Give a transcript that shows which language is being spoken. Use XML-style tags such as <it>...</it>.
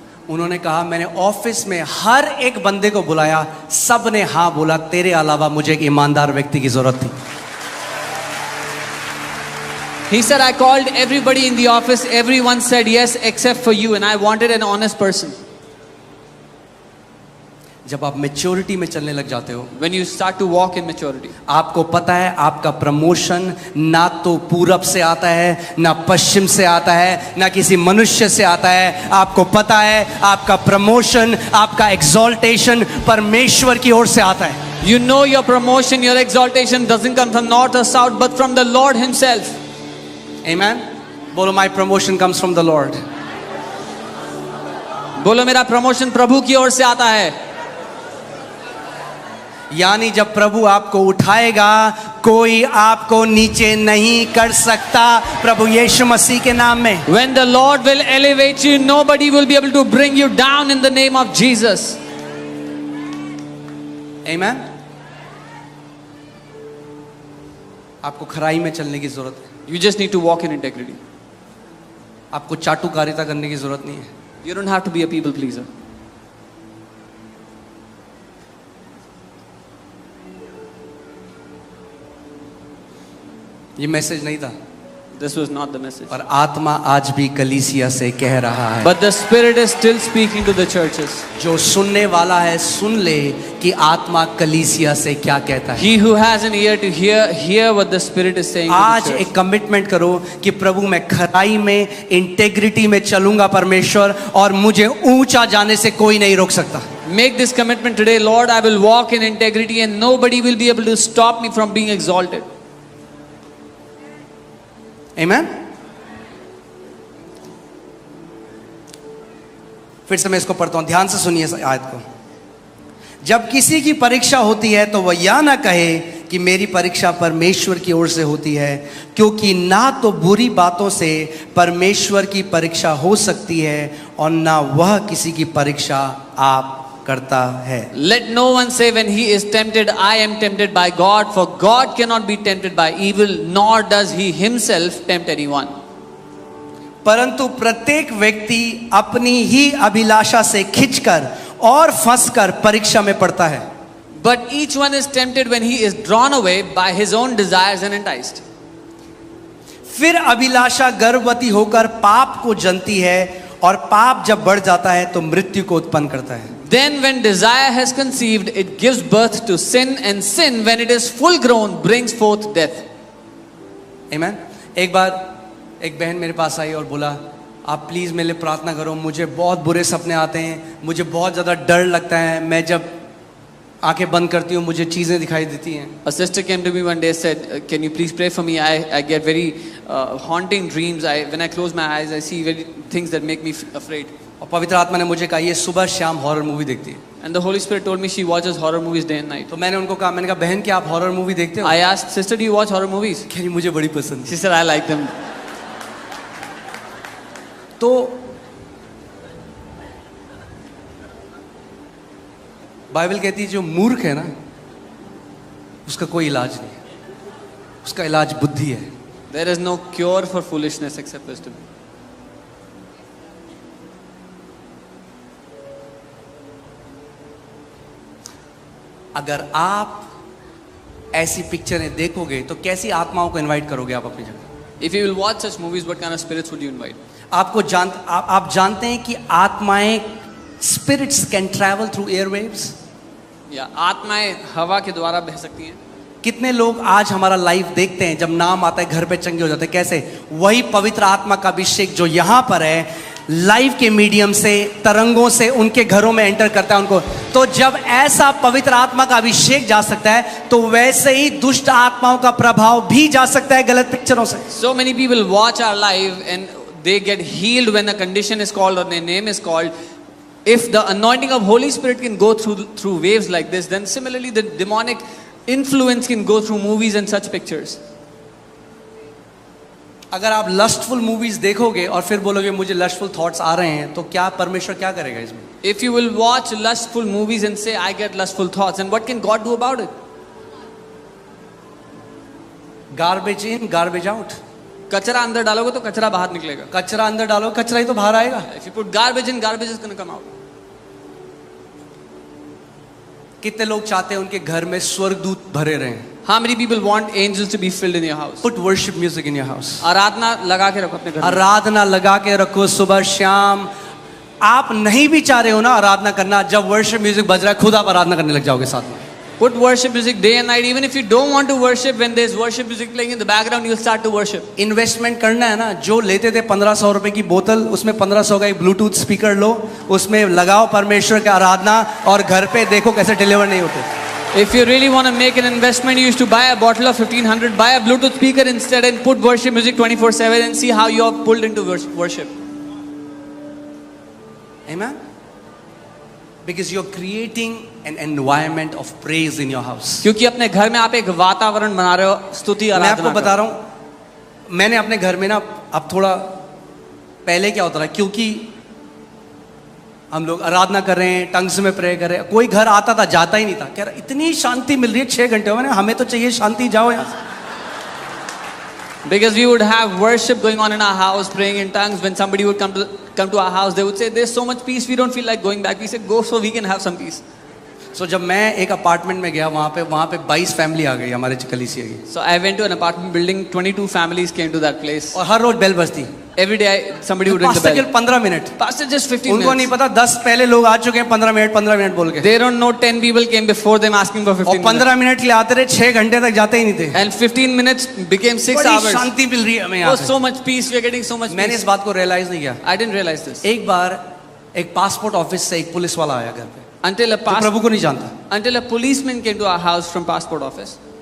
<hi>उन्होंने कहा मैंने ऑफिस में हर एक बंदे को बुलाया, सब ने हाँ बोला, तेरे अलावा मुझे एक ईमानदार व्यक्ति की जरूरत थी।</hi> <en>He said, I called everybody in the office. Everyone said yes except for you. And I wanted an honest person.</en> <hi>जब आप मैच्योरिटी में चलने लग जाते हो,</hi> <en>When you start to walk in maturity,</en> <hi>आपको पता है आपका प्रमोशन ना तो पूरब से आता है, ना पश्चिम से आता है, ना किसी मनुष्य से आता है। आपको पता है आपका प्रमोशन, आपका एक्सॉल्टेशन परमेश्वर की ओर से आता है।</hi> <en>you know your promotion, your exaltation doesn't come from north or south, but from the Lord Himself. Amen? बोलो my promotion comes from the Lord.</en> <hi>बोलो मेरा प्रमोशन प्रभु की ओर से आता है। यानी जब प्रभु आपको उठाएगा, कोई आपको नीचे नहीं कर सकता, प्रभु यीशु मसीह के नाम में।</hi> <en>When the Lord will elevate you, nobody will be able to bring you down in the name of Jesus. Amen?</en> <hi>आपको खराई में चलने की जरूरत है।</hi> <en>You just need to walk in integrity.</en> <hi>आपको चाटुकारिता करने की जरूरत नहीं है।</hi> <en>You don't have to be a people pleaser.</en> <hi>ये मैसेज नहीं था,</hi> <en>This was not the message.</en> <hi>पर आत्मा आज भी कलीसिया से कह रहा है।</hi> <en>But the Spirit is still speaking to the churches.</en> <hi>जो सुनने वाला है सुन ले कि आत्मा कलीसिया से क्या कहता है।</hi> <en>He who has an ear to hear what the Spirit is saying to</en> <hi>आज</hi> <en>the church.</en> <hi>एक कमिटमेंट करो कि प्रभु मैं खराई में, इंटेग्रिटी में चलूंगा परमेश्वर, और मुझे ऊंचा जाने से कोई नहीं रोक सकता।</hi> <en>Make this commitment today, Lord. I will walk in integrity, and nobody will be able to stop me from being exalted. Amen?</en> <hi>फिर से मैं इसको पढ़ता हूं, ध्यान से सुनिए इस आयत को। जब किसी की परीक्षा होती है तो वह यह ना कहे कि मेरी परीक्षा परमेश्वर की ओर से होती है, क्योंकि ना तो बुरी बातों से परमेश्वर की परीक्षा हो सकती है और ना वह किसी की परीक्षा आप करता है।</hi> <en>Let no one say when he is tempted, I am tempted by God, for God cannot be tempted by evil, nor does he himself tempt anyone.</en> <hi>परंतु प्रत्येक व्यक्ति अपनी ही अभिलाषा से खिंचकर और फंसकर परीक्षा में पड़ता है।</hi> <en>But each one is tempted when he is drawn away by his own desires and enticed.</en> <hi>फिर अभिलाषा गर्भवती होकर पाप को जनती है, और पाप जब बढ़ जाता है तो मृत्यु को उत्पन्न करता है।</hi> <en>Then when desire has conceived, it gives birth to sin, and sin, when it is full grown, brings forth death. Amen?</en> <hi>एक बार एक बहन मेरे पास आई और बोला, आप प्लीज़ मेरे लिए प्रार्थना करो, मुझे बहुत बुरे सपने आते हैं, मुझे बहुत ज़्यादा डर लगता है, मैं जब आंखें बंद करती हूँ मुझे चीज़ें दिखाई देती हैं।</hi> <en>A sister came to me one day, said, "Can you please pray for me? I get very haunting dreams. When I close my eyes, I see very things that make me afraid."</en> <hi>और पवित्र आत्मा ने मुझे कहा ये सुबह शाम horror movie देखती है।</hi> <en>And the Holy Spirit told me she watches horror movies day and night.</en> <hi>तो मैंने उनको कहा, मैंने कहा बहन क्या आप हॉरर मूवी देखते हो?</hi> <en>I asked, "Sister, do you watch horror movies?"</en> <hi>कह रही मुझे बड़ी पसंद</hi> <en>She</en> <hi>है।</hi> <en>said, "I like them."</en> <hi>तो बाइबल कहती है जो मूर्ख है ना उसका कोई इलाज नहीं है, उसका इलाज बुद्धि है।</hi> <en>There is no cure for foolishness except wisdom.</en> <hi>अगर आप ऐसी पिक्चरें देखोगे तो कैसी आत्माओं को इनवाइट करोगे आप अपनी जगह?</hi> <en>If you will watch such movies, what kind of spirits would you invite?</en> <hi>आप जानते हैं कि आत्माएं,</hi> <en>Spirits can travel through airwaves.</en> <hi>या आत्माएं हवा के द्वारा बह सकती हैं। कितने लोग आज हमारा लाइव देखते हैं, जब नाम आता है घर पे चंगे हो जाते हैं। कैसे? वही पवित्र आत्मा का अभिषेक जो यहाँ पर है, लाइव के मीडियम से, तरंगों से उनके घरों में एंटर करता है उनको। तो जब ऐसा पवित्र आत्मा का अभिषेक जा सकता है तो वैसे ही दुष्ट आत्माओं का प्रभाव भी जा सकता है गलत पिक्चरों से।</hi> <en>So many people watch our live and they get healed when a condition is called or their name is called. If the anointing of Holy Spirit can go through waves like this, then similarly the demonic influence can go through movies and such pictures.</en> <hi>अगर आप lustful movies देखोगे और फिर बोलोगे मुझे lustful thoughts आ रहे हैं, तो क्या परमेश्वर क्या करेगा इसमें?</hi> <en>If you will watch lustful movies and say, I get lustful thoughts, and what can God do about it? Garbage in garbage out.</en> <hi>कचरा अंदर डालोगे तो कचरा बाहर निकलेगा. कचरा अंदर डालो, कचरा ही तो बाहर आएगा.</hi> <en>If you put garbage in, garbage is going to come out.</en> <hi>कितने लोग चाहते हैं उनके घर में स्वर्गदूत भरे रहें?</hi> <en>How many people want angels to be filled in your house? Put worship music in your house.</en> <hi>आराधना लगा के रखो अपने घर में. आराधना लगा के रखो सुबह शाम. आप नहीं भी चाह रहे हो ना आराधना करना, जब वर्शिप म्यूजिक बज रहा है खुद आप आराधना करने लग जाओगे साथ में.</hi> <en>Put worship music day and night. Even if you don't want to worship, when there's worship music playing in the background, you'll start to worship.</en> <hi>Investment करना है ना, जो लेते थे 1500 रुपए की बोतल, उसमें 1500 का एक ब्लूटूथ स्पीकर लो, उसमें लगाओ परमेश्वर की आराधना और घर पे देखो कैसे डिलीवर नहीं होते.</hi> <en>If you really want to make an investment, you used to buy a bottle of 1500, buy a Bluetooth speaker instead and put worship music 24/7 and see how you are pulled into worship. Amen? Because you're creating an environment of praise in your house.</en> <hi>क्योंकि अपने घर में आप एक वातावरण बना रहे हो स्तुति मैं आराधना आपको बता रहा हूँ, मैंने अपने घर में ना, अब थोड़ा पहले क्या होता था, क्योंकि हम लोग आराधना कर रहे हैं, टंग्स में प्रे कर रहे हैं, कोई घर आता था जाता ही नहीं था, कह रहा इतनी शांति मिल रही है 6 घंटे में, हमें तो चाहिए शांति, जाओ यहाँ से.</hi> <en>Because we would have worship going on in our house, praying in tongues. When somebody would come to our house, they would say, "There's so much peace, we don't feel like going back." We said, "Go so we can have some peace."</en> <hi>So जब मैं एक apartment में गया, वहाँ पे 22 family आ गई हमारे कलीसिया की.</hi> <en>So I went to an apartment building. 22 families came to that place.</en> <hi>और हर रोज बेल बजती.</hi> <en>Every day somebody would ring the</en> <hi>pastor</hi> <en>bell.</en> <hi>केवल 15 मिनट.</hi> <en>Pastor, just 15</en> <hi>उनको नहीं</hi> <en>minutes.</en> <hi>पता 10 पहले लोग आ चुके हैं 15 मिनट बोल के.</hi> <en>They don't know 10 people came before them asking for 15</en> <hi>और</hi> <en>minutes.</en> <hi>15 मिनट के लिए आते रहे, 6 घंटे तक जाते ही नहीं थे.</hi> <en>And 15 minutes became 6</en> <hi>बड़ी</hi> <en>hours.</en> <hi>शांति मिल रही है हमें यहाँ</hi> <en>Oh,</en> <hi>पे.</hi> <en>so much peace. We are getting so much</en> <hi>मैंने इस</hi> <en>peace.</en> <hi>बात को रियलाइज नहीं किया.</hi> <en>I didn't realize this.</en> <hi>एक बार एक पासपोर्ट ऑफिस से एक पुलिस वाला आया घर पे,</hi> <en>Until a</en> <hi>जो प्रभु को नहीं जानता.</hi> <en>until a policeman came to our house from passport office.</en>